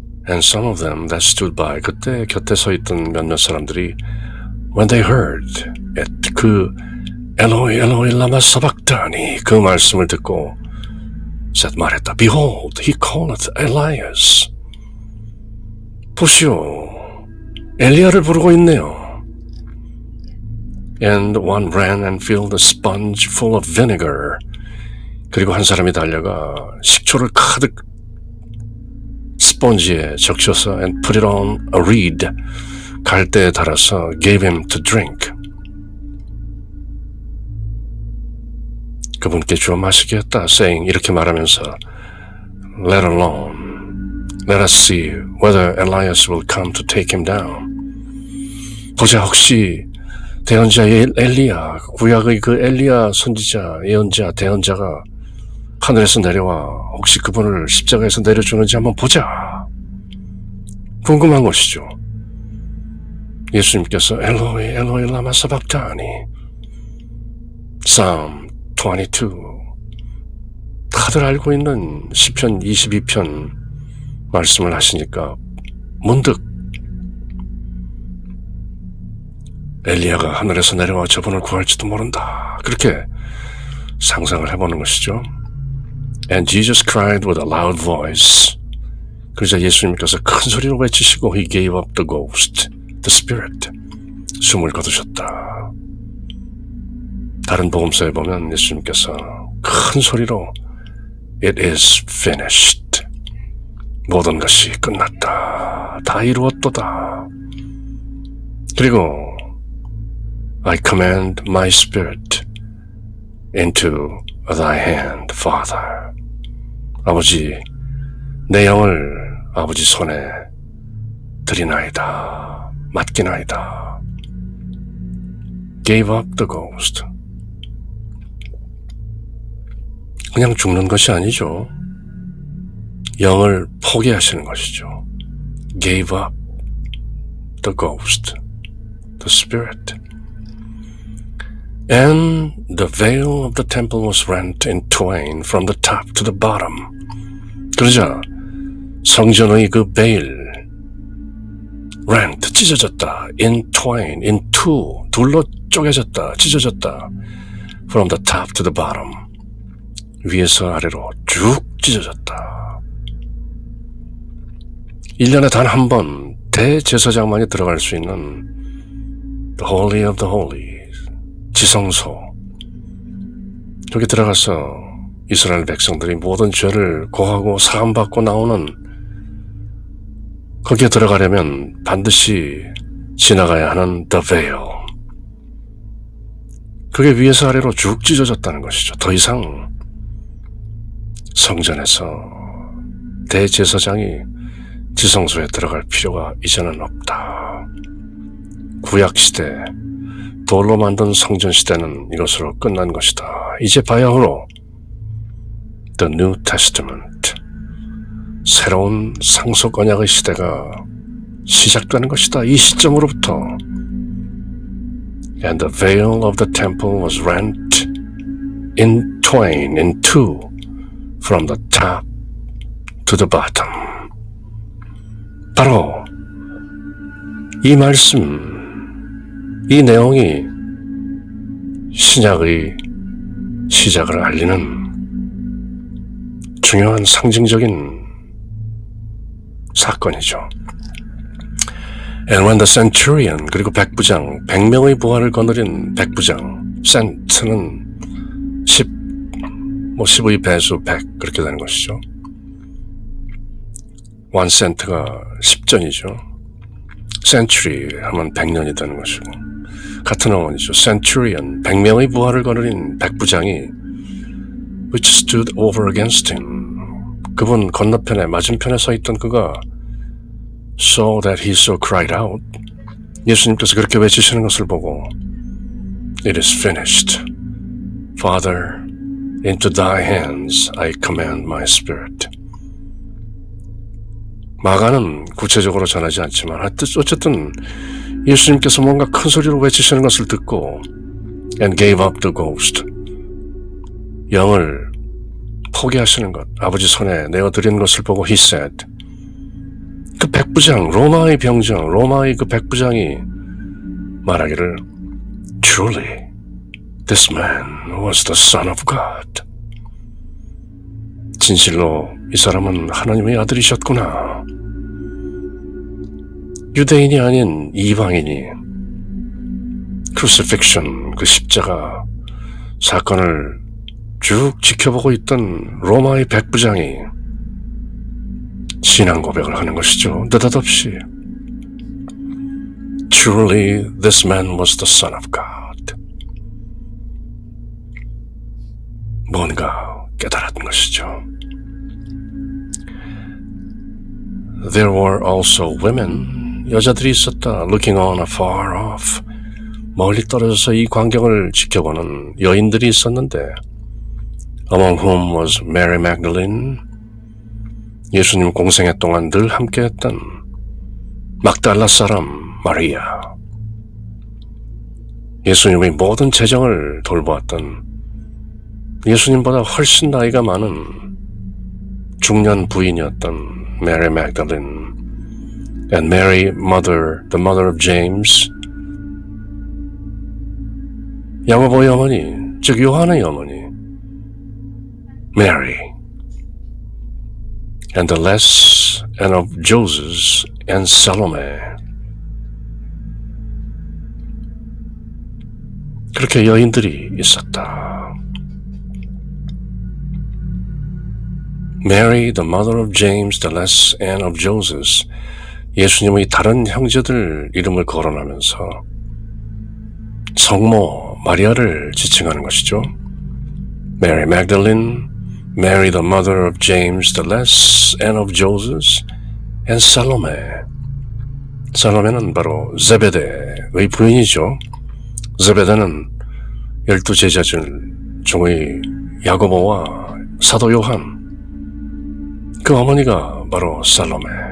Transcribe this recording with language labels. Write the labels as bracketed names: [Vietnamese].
[English] And some of them that stood by, [Korean] 그때 곁에 서 있던 몇몇 사람들이 [English] when they heard it, [Korean] 그 엘로이 엘로이 라마 사박타니 그 말씀을 듣고 말했다. [English] Behold, he calleth Elias. [Korean] 보시오, 엘리야를 부르고 있네요. [English] And one ran and filled a sponge full of vinegar. [Korean] 그리고 한 사람이 달려가 식초를 가득 스펀지에 적셔서 [English] and put it on a reed. [Korean] 갈대에 달아서 [English] gave him to drink. [Korean] 그분께 주어 마시게 했다. [English] saying, [Korean] 이렇게 말하면서 [English] let alone, let us see whether Elias will come to take him down. [Korean] 보자, 혹시 대언자 엘리야, 구약의 그 엘리야 선지자, 예언자, 대언자가 하늘에서 내려와 혹시 그분을 십자가에서 내려주는지 한번 보자. 궁금한 것이죠. 예수님께서 엘로이 엘로이 라마 사박타니 Psalm 22 다들 알고 있는 시편 22편 말씀을 하시니까 문득 엘리야가 하늘에서 내려와 저분을 구할지도 모른다. 그렇게 상상을 해보는 것이죠. [English] And Jesus cried with a loud voice. [Korean] 그러자 예수님께서 큰 소리로 외치시고 [English] He gave up the ghost, the spirit. [Korean] 숨을 거두셨다. 다른 복음서에 보면 예수님께서 큰 소리로 [English] It is finished. [Korean] 모든 것이 끝났다. 다 이루었도다. 그리고 [English] I command my spirit into thy hand, Father. [Korean] 아버지, 내 영을 아버지 손에 드리나이다. 맡기나이다. [English] Gave up the ghost. [Korean] 그냥 죽는 것이 아니죠. 영을 포기하시는 것이죠. [English] Gave up the ghost, the spirit. And the veil of the temple was rent in twain from the top to the bottom. [Korean] 그러자 성전의 그 베일 rent, 찢어졌다. [English] in twain, in two, [Korean] 둘로 쪼개졌다. 찢어졌다. [English] from the top to the bottom. [Korean] 위에서 아래로 쭉 찢어졌다. 1년에 단 한 번 대제사장만이 들어갈 수 있는 The Holy of the Holies, 지성소, 거기 들어가서 이스라엘 백성들이 모든 죄를 고하고 사함받고 나오는 거기에 들어가려면 반드시 지나가야 하는 The Veil. 그게 위에서 아래로 쭉 찢어졌다는 것이죠. 더 이상 성전에서 대제사장이 지성소에 들어갈 필요가 이제는 없다. 구약시대, 돌로 만든 성전시대는 이것으로 끝난 것이다. 이제 바야흐로 The New Testament, 새로운 상속 언약의 시대가 시작되는 것이다. 이 시점으로부터 [English] And the veil of the temple was rent in twain, in two, from the top to the bottom. [Korean] 바로 이 말씀, 이 내용이 신약의 시작을 알리는 중요한 상징적인 사건이죠. [English] And when the centurion, [Korean] 그리고 백부장, 100명의 부하를 거느린 백부장, 센트는 10의 배수 100 그렇게 되는 것이죠. 1센트가 10전이죠. century 하면 100년이 되는 것이고 같은 어원이죠. centurion, 100명의 부하를 거느린 백부장이 [English] which stood over against him, [Korean] 그분 건너편에 맞은편에 서 있던 그가 [English] saw that he so cried out, [Korean] 예수님께서 그렇게 외치시는 것을 보고 [English] It is finished. Father, into thy hands I commend my spirit. [Korean] 마가는 구체적으로 전하지 않지만 어쨌든 예수님께서 뭔가 큰 소리로 외치시는 것을 듣고 [English] and gave up the ghost, [Korean] 영을 포기하시는 것, 아버지 손에 내어드리는 것을 보고 [English] he said, [Korean] 그 백부장, 로마의 병정, 로마의 그 백부장이 말하기를 [English] Truly, this man was the Son of God. [Korean] 진실로 이 사람은 하나님의 아들이셨구나. 유대인이 아닌 이방인이 crucifixion, 그 십자가 사건을 쭉 지켜보고 있던 로마의 백부장이 신앙 고백을 하는 것이죠. 느닷없이 [English] Truly this man was the Son of God. [Korean] 뭔가 깨달았던 것이죠. [English] There were also women, [Korean] 여자들이 있었다. [English] Looking on afar off, [Korean] 멀리 떨어져서 이 광경을 지켜보는 여인들이 있었는데 [English] Among whom was Mary Magdalene, [Korean] 예수님 공생애 동안 늘 함께했던 막달라 사람 마리아, 예수님의 모든 재정을 돌보았던 예수님보다 훨씬 나이가 많은 중년 부인이었던 [English] Mary Magdalene, and Mary, the mother of James, [Korean] 야고보의 어머니, 즉 요한의 어머니 Mary, [English] and the less and of Joses and Salome. [Korean] 그렇게 여인들이 있었다. [English] Mary, the mother of James, the less and of Joses, [Korean] 예수님의 다른 형제들 이름을 거론하면서 성모 마리아를 지칭하는 것이죠. [English] Mary Magdalene, Mary, the mother of James, the less and of Joses, and Salome. [Korean] 살로메는 바로 제베데의 부인이죠. 제베데는 12제자 중의 야고보와 사도 요한, 그 어머니가 바로 살로메.